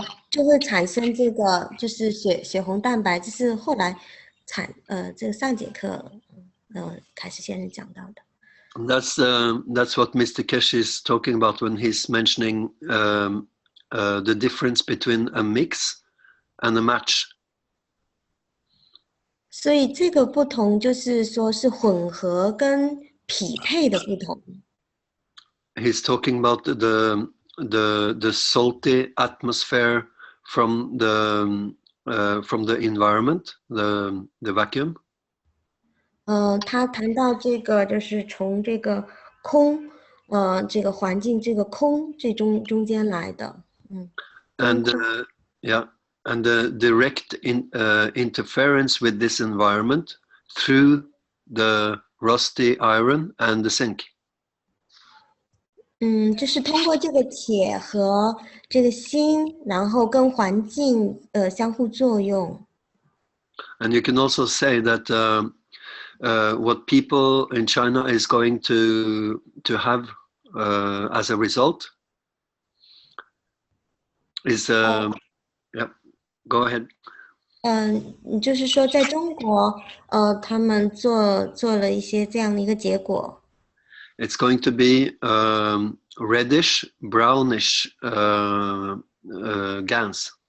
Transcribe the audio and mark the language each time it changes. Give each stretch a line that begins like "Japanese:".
Chinese: 就会产生这个就是血红蛋白，这是后来这个上节课凯斯先生讲到的。
English: That's what Mr. Keshe is talking about when he's mentioning the difference between a mix and a match.
Chinese: 所以这个不同就是说是混合跟匹配的不同。
English: He's talking about the salty atmosphere from the environment, the vacuum.
Chinese: 他谈到这个就是从这个空，这个环境这个空最中间来的，
English: And and the direct interference with this environment through the rusty iron and the zinc.
Chinese: 就是通过这个铁和这个锌，然后跟环境相互作用。
English: And you can also say that what people in China is going to have as a result is yeah, go ahead.
Chinese: 就是说在中国，他们做了一些这样的一个结果。
English: It's going to be reddish, brownish GANs.